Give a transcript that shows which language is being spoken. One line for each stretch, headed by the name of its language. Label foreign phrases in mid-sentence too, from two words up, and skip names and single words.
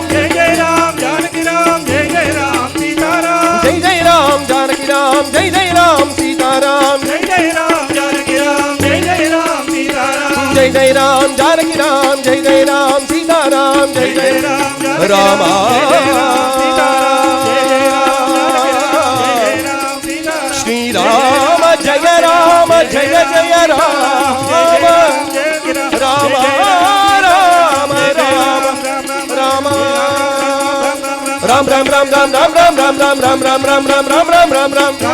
Hindi: जय जय राम जानकी राम जय जय राम सीताराम जय जय राम जानकी राम जय जय राम सीताराम जय जय राम जानकी राम जय जय राम सीताराम जय जय राम जानकी राम जय जय राम सीताराम जय जय राम
Kannada: ರಾಮ ಶ್ರೀರಾಮ ಜಯ ರಾಮ ಜಯ ಜಯ ರಾಮ ರಾಮ ರಾಮ ರಾಮ ರಾಮ ರಾಮ ರಾಮ ರಾಮ ರಾಮ ರಾಮ ರಾಮ ರಾಮ ರಾಮ ರಾಮ ರಾಮ ರಾಮ ರಾಮ